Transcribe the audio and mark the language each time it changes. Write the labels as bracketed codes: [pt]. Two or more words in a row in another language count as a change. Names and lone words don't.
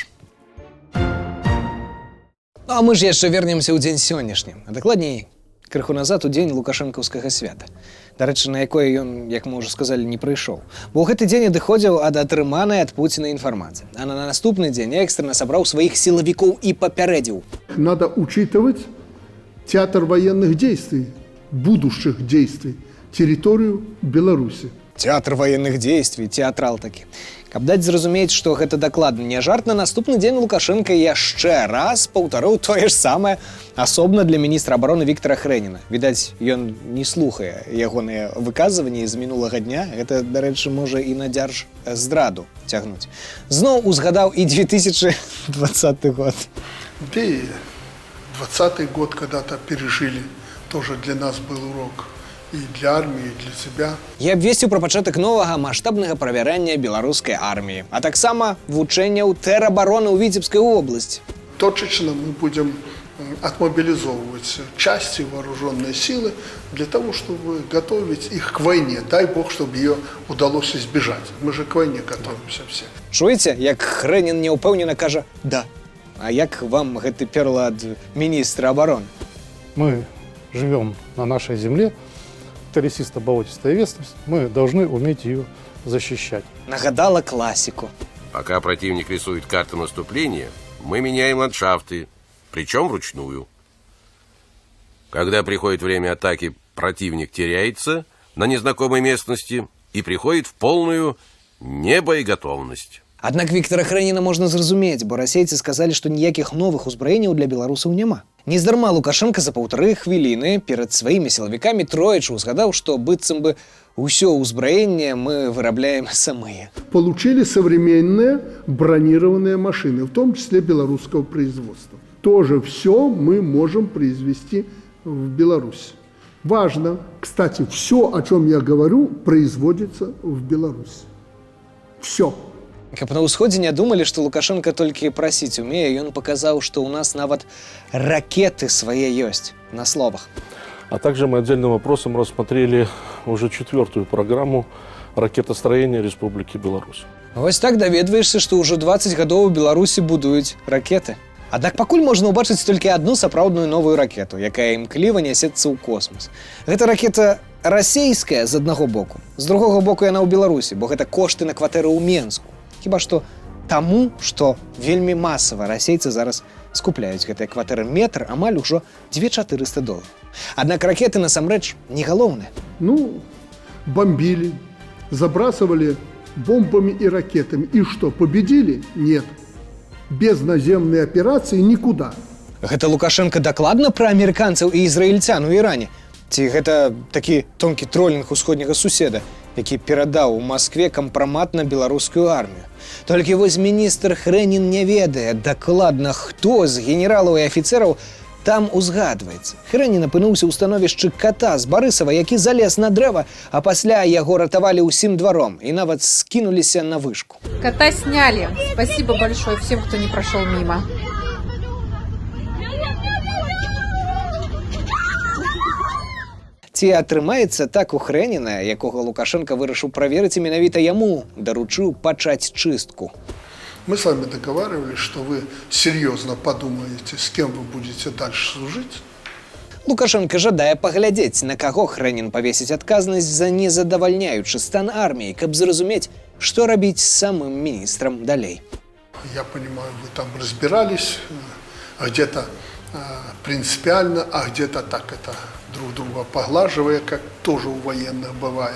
[be] А мы ж яшчэ вернемся ў дзень сённяшні, а дакладней крыху назад у дзень лукашэнкаўскага свята. Дарэчы, на якое ён, як мы ўжо сказалі, не прыйшоў. Бо ў гэты дзень адыходзіў ад атрыманай ад Пуціна інфармацыі. А на наступны дзень экстрана сабраў сваіх сілавікоў і папярэдзіў. [ru] Надо учитывать театр военных действий, будущих действий, территорию Беларуси. Театр военных действий, [be] театрал такі. Каб даць зразумець, што гэта дакладна не жарт, на наступны дзень Лукашенко яшчэ раз паўтарыў тое ж самае асобна для міністра абароны Віктара Хрэніна. Відаць, ён не слухае ягоныя выказванні з минулага дня. Гэта, дарэчы, можа і на дзяржздраду цягнуць. Зноў узгадаў і 2020 год. [ru] Да и 20-й год когда-то пережили. Тоже для нас был урок. И для армии, и для себя. [be] Я абвесціў пра пачатак новага маштабнага правярання беларускай арміі, а таксама вучэнняў тэрабароны ў Віцебскай области. [ru] Точечно мы будем отмобилизовывать части, вооруженные силы для того, чтобы готовить их к войне. Дай бог, чтобы ее удалось избежать. Мы же к войне готовимся все. [be] Чуеце, як Хрэнін няўпэўнена кажа «да». А як вам гэты перла ад міністра абароны? [ru] Мы живем на нашей земле, лесисто-болотистая местность, мы должны уметь ее защищать. [be] Нагадала классику. [ru] Пока противник рисует карту наступления, мы меняем ландшафты, причем вручную. Когда приходит время атаки, противник теряется на незнакомой местности и приходит в полную небоеготовность. [be] Аднак Віктара Хрэніна можна зразумець, бо расейцы сказалі, што ніякіх новых узбраенняў для беларусаў няма. Нездарма Лукашенко за 1,5 хвіліны перад сваімі сілавікамі троечы узгадаў, што быццам бы ўсё ўзбраенне мы вырабляем самыя. [ru] Получили современные бронированные машины, в том числе белорусского производства. Тоже все мы можем произвести в Беларуси. Важно, кстати, все, о чем я говорю, производится в Беларуси. Все. [be] Каб на ўсходзе не думалі, што Лукашенко толькі прасіць умее, ён паказаў, што ў нас нават ракеты свае ёсць на словах. [ru] А также мы отдельным вопросом рассмотрели уже 4-ю программу ракетостроения Республики Беларусь. [be] Вось так даведваешся, што ўжо 20 гадоў у Беларусі будуюць ракеты. Аднак пакуль можна ўбачыць толькі адну сапраўдную новую ракету, якая імкліва нясецца ў космас. Гэта ракета расейская з аднаго боку, з другога боку яна ў Беларусі, бо гэта кошты на кватэры ў Менску. Хіба што таму, што вельмі масава расейцы зараз скупляюць гэтыя кватэры метр амаль ужо $2400. Аднак ракеты насамрэч не галоўныя. [ru] Ну, бомбили, забрасывали бомбами и ракетами. И что, победили? Нет. Без наземной операции никуда. [be] Гэта Лукашенко дакладна пра амерыканцаў і ізраільцян у Іране? Ці гэта такі тонкі тролінг усходняга суседа, які перадаў у Маскве кампрамат на беларускую армію? Толькі вось міністр Хрэнін не ведае дакладна, хто з генералаў і афіцэраў там узгадваецца. Хрэнін апынуўся ў становішчы ката з Барысава, які залез на дрэва, а пасля яго ратавалі ўсім дваром і нават скінуліся на вышку. [ru] Кота сняли. Спасибо большое всем, кто не прошел мимо. [be] Ці атрымаецца так у Хрэніна, якога Лукашенко вырашыў праверыць і менавіта яму даручыў пачаць чыстку? [ru] Мы с вами договаривались, что вы серьезно подумаете, с кем вы будете дальше служить. [be] Лукашенко жадае паглядзець, на каго Хрэнін павесіць адказнасць за незадавальняючы стан арміі, каб зразумець, што рабіць з самым міністрам далей. [ru] Я понимаю, вы там разбирались, где-то принципиально, а где-то так это друг друга поглаживая, как тоже у военных бывает.